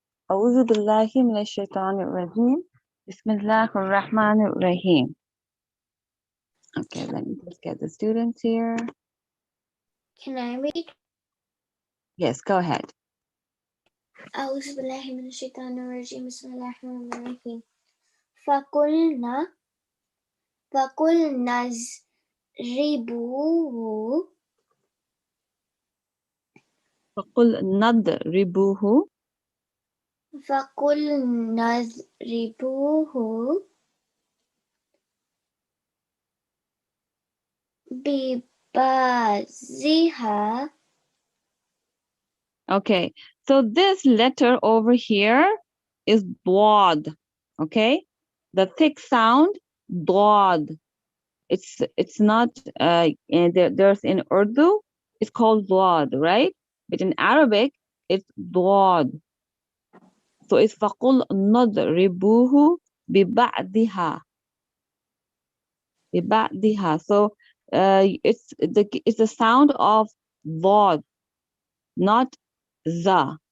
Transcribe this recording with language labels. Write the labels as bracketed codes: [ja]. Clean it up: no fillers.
[ar] أعوذ بالله من الشيطان الرجيم. بسم الله الرحمن الرحيم. [en] Okay, let me just get the students here. Can I read? Yes, go ahead. [ar] أعوذ بالله من الشيطان الرجيم. بسم الله الرحمن الرحيم. فقلنا اضربوه فقلنا اضربوه فقلنا اضربوه ببعضها. [en] Okay, so this letter over here is ضاد. Okay, the thick sound ضاد. It's not there's in Urdu it's called ضاد, right? But in Arabic it's ضاد. So it's [ar] فقل نضربوه ببعضها. ببعضها. [en] So it's the sound of ضاد, not za.